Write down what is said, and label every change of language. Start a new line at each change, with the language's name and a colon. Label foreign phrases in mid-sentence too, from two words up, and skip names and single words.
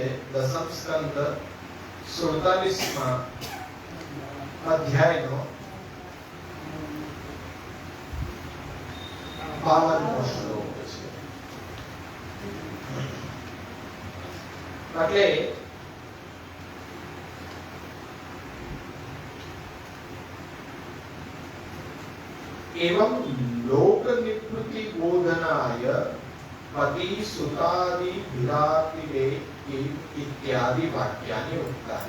Gujarati: દસમ સ્કંદ 47માં અધ્યાયનો 52મો શ્લોક છે.
Sanskrit: એટલે एवं लोक निवृत्ति बोधनाय पति सुतादि विरातिले इत्यादि वाक्यानि उक्तानि.